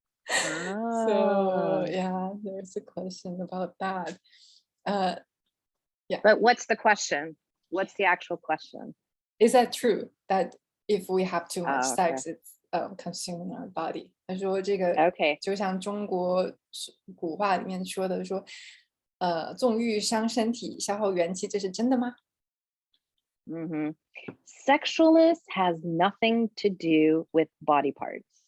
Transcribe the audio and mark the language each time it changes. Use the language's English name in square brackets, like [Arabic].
[English] So Oh. yeah, there's a question about that. Uh, yeah, But what's the question? What's the actual question? is that true that if we have too much Oh, okay. sex, it's consuming our body？ [Chinese] 他说这个 [English] Okay. [Chinese] 就像中国古话里面说的说，纵欲伤身体，消耗元气，这是真的吗？ [English] hmm Sexualness has nothing to do with body parts.